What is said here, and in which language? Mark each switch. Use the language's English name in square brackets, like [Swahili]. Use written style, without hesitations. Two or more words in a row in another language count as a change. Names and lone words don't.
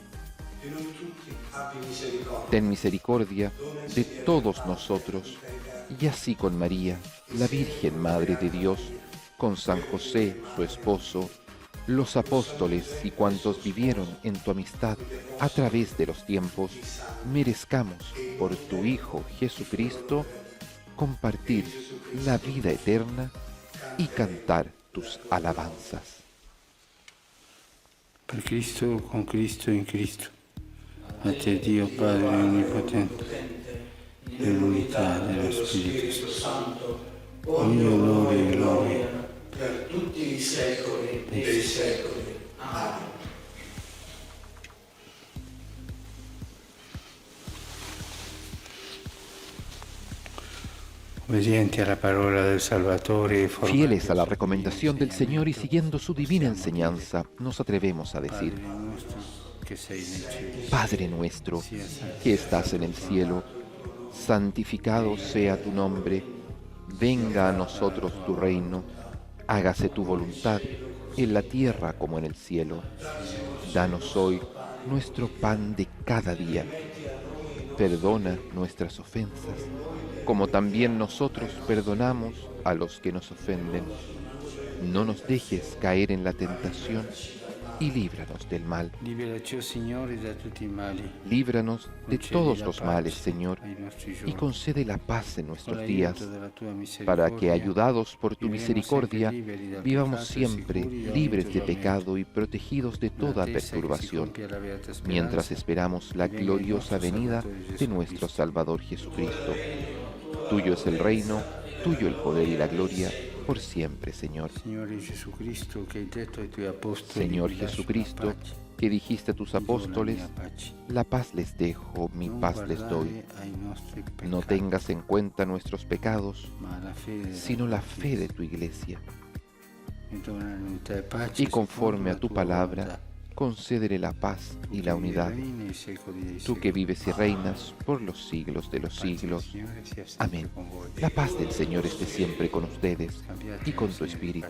[Spanish] Ten misericordia de todos nosotros, y así con María, la Virgen Madre de Dios, con San José, su esposo, los apóstoles y cuantos vivieron en tu amistad a través de los tiempos, merezcamos por tu Hijo Jesucristo compartir la vida eterna y cantar tus alabanzas. [Italian] per Cristo, con Cristo, in Cristo. A te Dio Padre Onnipotente, nell'unità dello Spirito Santo, ogni onore e gloria per tutti i secoli dei secoli. Amen. Obedienti alla parola del Salvatore, [Spanish] Fieles a la recomendación del Señor y siguiendo su divina enseñanza, nos atrevemos a decir: Padre nuestro, que estás en el cielo, santificado sea tu nombre, venga a nosotros tu reino, hágase tu voluntad, en la tierra como en el cielo. Danos hoy nuestro pan de cada día. Perdona nuestras ofensas, como también nosotros perdonamos a los que nos ofenden. No nos dejes caer en la tentación y líbranos del mal. [Italian] Liberaci, oh Signore, da tutti i mali. [Spanish] Líbranos de [Italian] Concedi [Spanish] todos [Italian] la [Spanish] los [Italian] pace [Spanish] males, Señor, [Italian] ai nostri [Spanish] y [Italian] giorni. [Spanish] concede la paz en [Italian] Con [Spanish] nuestros [Italian] l'aiuto [Spanish] días, [Italian] della tua [Spanish] para que, [Italian] misericordia, [Spanish] ayudados por tu [Italian] viviremos [Spanish] misericordia, [Italian] sempre liberi dal [Spanish] vivamos [Italian] peccato, [Spanish] siempre [Italian] sicuri da [Spanish] libres [Italian] ogni [Spanish] de [Italian] tormento. [Spanish] pecado y protegidos de toda [Italian] Nell'attesa che si [Spanish] perturbación, [Italian] compia la beata speranza, [Spanish] mientras esperamos la [Italian] venga il [Spanish] gloriosa [Italian] nostro [Spanish] venida [Italian] Salvatore [Spanish] de nuestro [Italian] Jesucristo. [Spanish] Salvador Jesucristo. Tuyo es el reino, tuyo el poder y la gloria, por siempre, Señor. [Italian] Signore Jesucristo, che hai detto ai tuoi apostoli, [Spanish] Señor [Italian] "Vi lascio la [Spanish] Jesucristo, [Italian] pace, [Spanish] que dijiste a tus [Italian] vi do la [Spanish] apóstoles, [Italian] mia pace". [Spanish] la paz les dejo, mi [Italian] Non [Spanish] paz les doy. [Italian] guardare ai nostri [Spanish] No [Italian] peccati, [Spanish] tengas en cuenta nuestros pecados, [Italian] ma alla fede della [Spanish] sino la [Italian] tua [Spanish] fe de tu iglesia. y conforme a tu palabra, concédele la paz y la unidad. Tú que vives y reinas por los siglos de los siglos. Amén. La paz del Señor esté siempre con ustedes y con tu espíritu.